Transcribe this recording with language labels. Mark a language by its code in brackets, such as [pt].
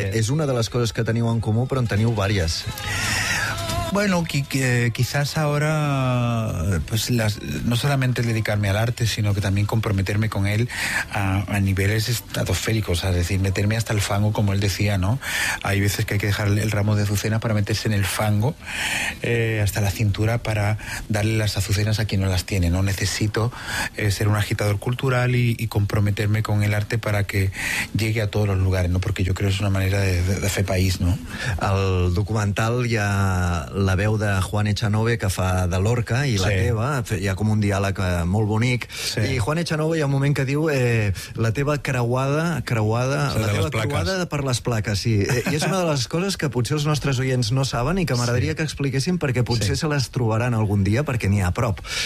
[ca] És una de les coses que teniu en comú, però en teniu diverses. [es] Bueno, quizás ahora, pues no solamente dedicarme al arte, sino que también comprometerme con él a niveles estratosféricos, es decir, meterme hasta el fango, como él decía, ¿no? Hay veces que hay que dejar el ramo de azucena para meterse en el fango, hasta la cintura, para darle las azucenas a quien no las tiene, ¿no? Necesito ser un agitador cultural y comprometerme con el arte para que llegue a todos los lugares, ¿no? Porque yo creo que es una manera de hacer país, ¿no? El documental ya... [ca] la veu de Juan Echanove, que fa de Lorca, i la teva, hi ha com un diàleg molt bonic, sí. I Juan Echanove hi ha un moment que diu la teva creuada, la teva creuada per les plaques, sí. I és una de les coses que potser els nostres oients no saben i que m'agradaria que expliquessin, perquè potser se les trobaran algun dia, perquè n'hi ha a prop.